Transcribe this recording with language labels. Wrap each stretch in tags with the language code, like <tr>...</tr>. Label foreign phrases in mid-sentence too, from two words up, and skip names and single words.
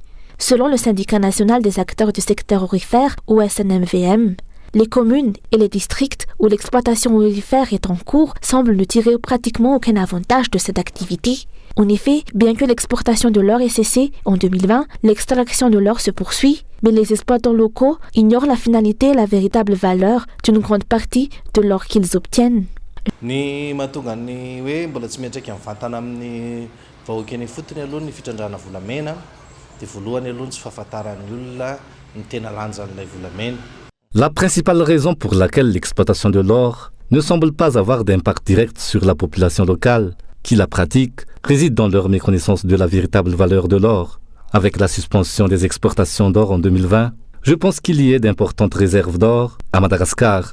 <fr>Selon le syndicat national des acteurs du secteur aurifère, ou SNMVM, les communes et les districts où l'exploitation aurifère est en cours semblent ne tirer pratiquement aucun avantage de cette activité. En effet, bien que l'exportation de l'or ait cessé en 2020, l'extraction de l'or se poursuit, mais les exploitants locaux ignorent la finalité et la véritable valeur d'une grande partie de l'or qu'ils obtiennent.</fr> <mg>Ny mahatonga ny hoe mbola tsy miantraika mivantana amin'ny vahoaka eny fotony aloha ny fitrandrana volamena dia voalohany aloha tsy fahafantaran'ny olona ny tena lanjan'ilay volamena.</mg> <fr>La principale raison pour laquelle l'exploitation de l'or ne semble pas avoir d'impact direct sur la population locale qui la pratique réside dans leur méconnaissance de la véritable valeur de l'or. Avec la suspension des exportations d'or en 2020, je pense qu'il y ait d'importantes réserves d'or à Madagascar.</fr>